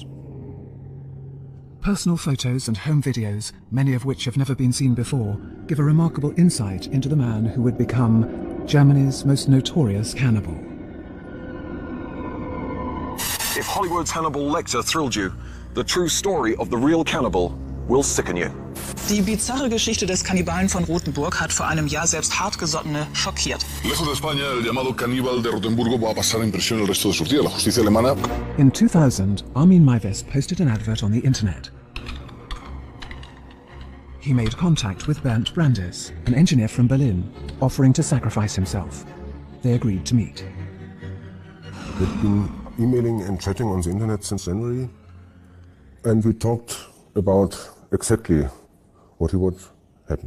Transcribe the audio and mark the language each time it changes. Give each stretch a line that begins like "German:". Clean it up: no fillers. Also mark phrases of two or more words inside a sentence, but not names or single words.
English: Personal photos and home videos, many of which have never been seen before, give a remarkable insight into the man who would become Germany's most notorious cannibal. If Hollywood's Hannibal Lecter thrilled you, the true story of the real cannibal will sicken you.
German: Die bizarre Geschichte des Kannibalen von Rothenburg hat vor einem Jahr selbst Hartgesottene schockiert.
Spanish: Lejos de España, el llamado Cannibal de Rotenburgo va a pasar impresión el resto de sus días. La justicia alemana.
English: In 2000, Armin Meiwes posted an advert on the internet. He made contact with Bernd Brandes, an engineer from Berlin, offering to sacrifice himself. They agreed to meet. We've been emailing and chatting on the internet since January, and we talked about exactly what would happen.